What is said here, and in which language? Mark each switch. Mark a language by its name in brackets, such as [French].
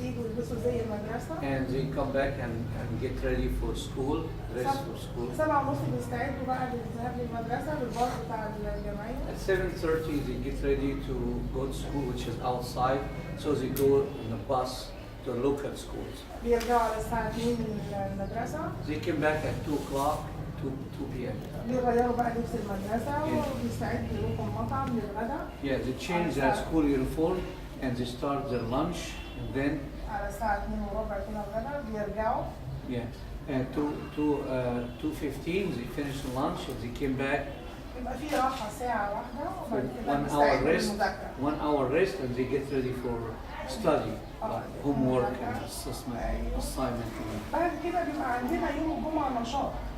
[Arabic] يجوا يلبسوا زي المدرسه. [English] And they come back and get ready for school, dress for school. [Arabic] 7:30 بيستعدوا بقى للذهاب للمدرسه بالباص بتاع الجمعيه. [English] At 7:30 they get ready to go to school, which is outside. So they go in the bus to local schools. [Arabic] بيرجعوا على الساعه 2 من المدرسه. [English] They came back at 2 o'clock, 2 p.m. [Arabic] بيغيروا بقى لبس المدرسه وبيستعدوا يروحوا المطعم للغداء. [English] Yeah, they change their school uniform and they start their lunch, and then [Arabic] على الساعه 2:15 كده الغداء بيرجعوا. [English] Yeah, and 2:15 they finish the lunch and they came back. [Arabic] يبقى في راحه ساعه واحده وبعد كده [English] 1 hour rest, [Arabic] للمذاكره. [English] 1 hour rest, and they get ready for study, like homework and assignment. [Arabic] بعد كده بيبقى عندنا يوم الجمعه نشاط.